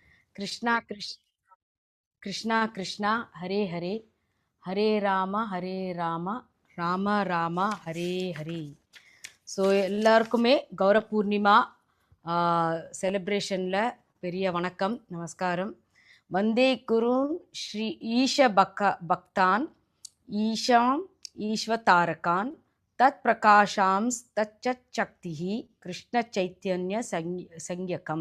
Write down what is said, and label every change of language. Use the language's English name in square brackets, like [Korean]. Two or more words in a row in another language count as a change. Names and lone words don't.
[Sanskrit] कृष्णा कृष्ण कृष्णा कृष्णा हरे हरे हरे राम राम रामा हरे हरे. [Tamil] ஸோ எல்லாருக்குமே கௌர பூர்ணிமா செலிப்ரேஷனில் பெரிய வணக்கம், நமஸ்காரம். [Sanskrit] वन्दे गुरून् श्री ईश भक्तान् ईशम् ईशावतारकान् तत् प्रकाशान् तच्च शक्ति कृष्ण चैतन्य संज्ञकम्.